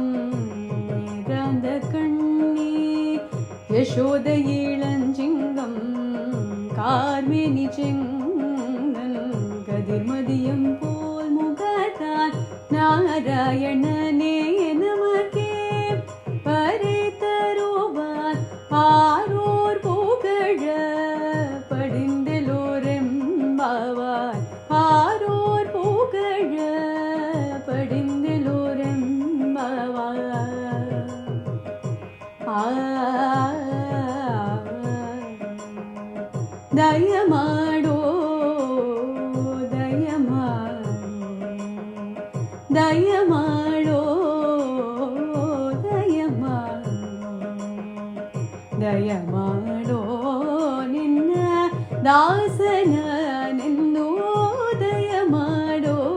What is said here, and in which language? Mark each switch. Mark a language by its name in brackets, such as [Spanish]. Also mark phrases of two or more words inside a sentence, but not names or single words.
[Tamil] யசோத இளஞ்சிங்கம் கார்மேனி செங்கல் கதிர்மதியம் போல் முகத்தான் நாராயணனே நமக்கே பரி தருவார் ஆரோர் புகழ படிந்தலோரெம்பாவார் ஆரோர் புகழ படிந்தலோரெம்பாவார் ದಯಮಾಡೋ [Kannada] ದಯಮಾಡೋ ದಯಮಾಡೋ ದಯಮಾಡೋ ದಯಮಾಡೋ ನಿನ್ನ ದಾಸನ ನಿಂದು ದಯಮಾಡೋ